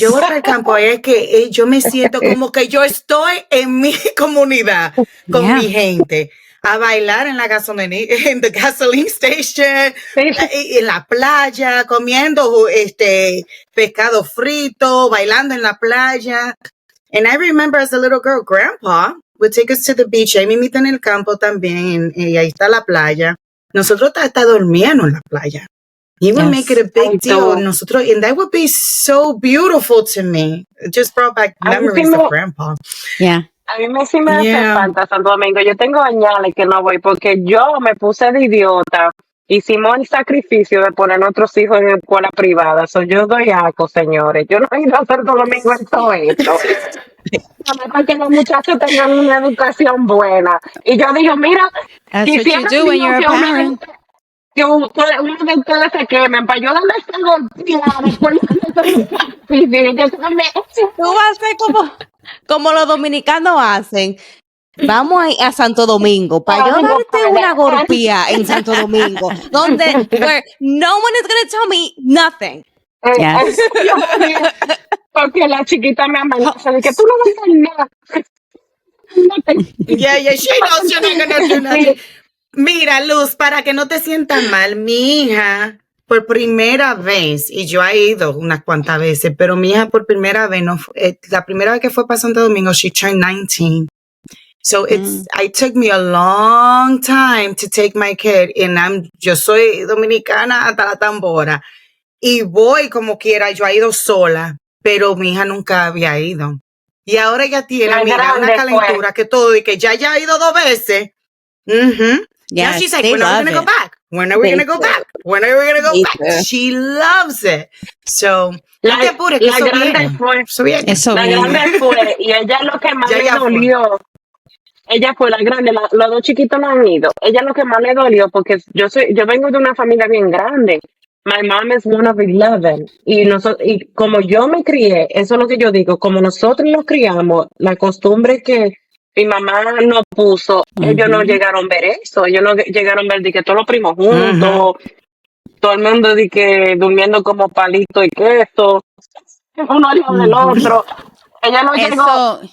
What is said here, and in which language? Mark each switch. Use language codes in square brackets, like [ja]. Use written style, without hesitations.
[es] yo voy para el campo es que yo me siento como que yo estoy en mi comunidad con mi gente a bailar en la gasolina, en [en] the gasoline station, [es] en la playa, comiendo pescado frito, bailando en la playa. [en] And I remember as a little girl, Grandpa would take us to the beach. [es] Ahí mismo en el campo también, y ahí está la playa. Nosotros hasta dormíamos en la playa. [en] He would make it a big deal. Nosotros, and that would be so beautiful to me. It just brought back memories of Grandpa. Yeah. [es] A mí sí me hace falta Santo Domingo. Yo tengo años que no voy porque yo me puse de idiota. Hicimos el sacrificio de poner a nuestros hijos en escuela privada. So, yo doy asco, señores. Yo no he ido a Santo Domingo en todo esto. Para que los muchachos tengan una educación buena. Y yo digo, mira, [en] That's what you do when you're a parent. [es] Que uno de ustedes se quemen para yo darle esta golpeada después de Tú vas a ser como los dominicanos hacen. Vamos a ir a Santo Domingo para yo darte una golpea en Santo Domingo, [en] where no one is going to tell me nothing. Yes. [es] Porque la chiquita me amenaza de que tú no vas a hacer nada. [en] Yeah, she knows you're not gonna do nothing. [es] Mira, Luz, para que no te sientas mal, mi hija por primera vez, y yo he ido unas cuantas veces, pero mi hija por primera vez, la primera vez que fue para Santo Domingo, [en] she turned 19. So it took me a long time to take my kid, [es] and yo soy dominicana hasta la tambora, y voy como quiera, yo he ido sola, pero mi hija nunca había ido. Y ahora ella tiene, mira, una calentura que todo, y que ya ha ido 2 veces. [en] Now she's like, when are we going to go back? When are we going to go back? When are we going to go back? She loves it. So, [es] no te apures, que eso viene. Eso viene. La grande fue, y ella lo que más le dolió, ella fue la grande, los dos chiquitos no han ido. Ella lo que más le dolió, porque yo vengo de una familia bien grande. [en] My mom is one of 11. [es] Y como yo me crié, eso es lo que yo digo, como nosotros nos criamos, la costumbre que mi mamá nos puso, ellos no llegaron a ver eso, ellos no llegaron a ver de que todos los primos juntos, todo el mundo de que durmiendo como palito y queso, uno al lado del otro. Ella no llegó.